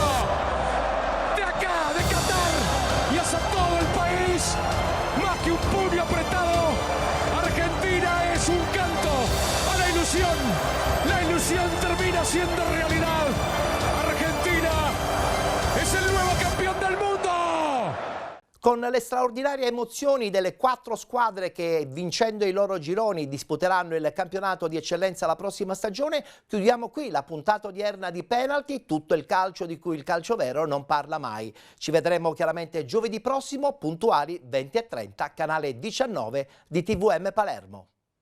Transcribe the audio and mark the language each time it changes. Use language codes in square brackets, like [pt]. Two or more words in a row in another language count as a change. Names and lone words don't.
[es] De acá, de Qatar y hacia todo el país, más que un puño apretado, Argentina es un canto a la ilusión. La ilusión termina siendo realidad. Argentina es el nuevo campeón del mundo. [it] Con le straordinarie emozioni delle 4 squadre che, vincendo i loro gironi, disputeranno il campionato di eccellenza la prossima stagione, chiudiamo qui la puntata odierna di Penalty, tutto il calcio di cui il calcio vero non parla mai. Ci vedremo chiaramente giovedì prossimo, puntuali 20:30, canale 19 di TVM Palermo.